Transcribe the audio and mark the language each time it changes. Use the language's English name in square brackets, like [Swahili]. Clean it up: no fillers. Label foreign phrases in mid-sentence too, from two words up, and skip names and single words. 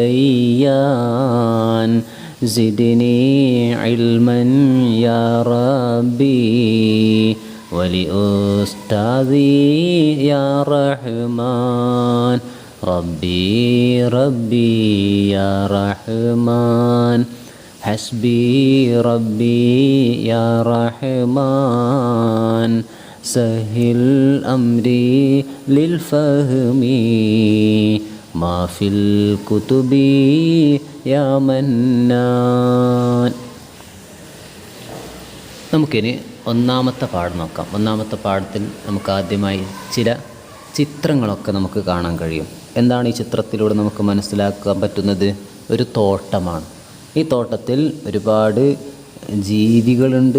[Arabic] ديان زدني علما يا ربي ولأستاذي يا رحمن ربي ربي يا رحمن حسبي ربي يا رحمن سهل أمري للفهم ما في الكتب يا منان. [Malayalam] നമുക്കിനി 1ാമത്തെ പാഠം നോക്കാം. 1ാമത്തെ പാഠത്തിൽ നമുക്ക് ആദ്യമായി ചില ചിത്രങ്ങളൊക്കെ നമുക്ക് കാണാൻ കഴിയും. എന്താണ് ഈ ചിത്രത്തിലൂടെ നമുക്ക് മനസ്സിലാക്കാൻ പറ്റുന്നത്? ഒരു തോട്ടമാണ്. ഈ തോട്ടത്തിൽ ഒരുപാട് ജീവികളുണ്ട്.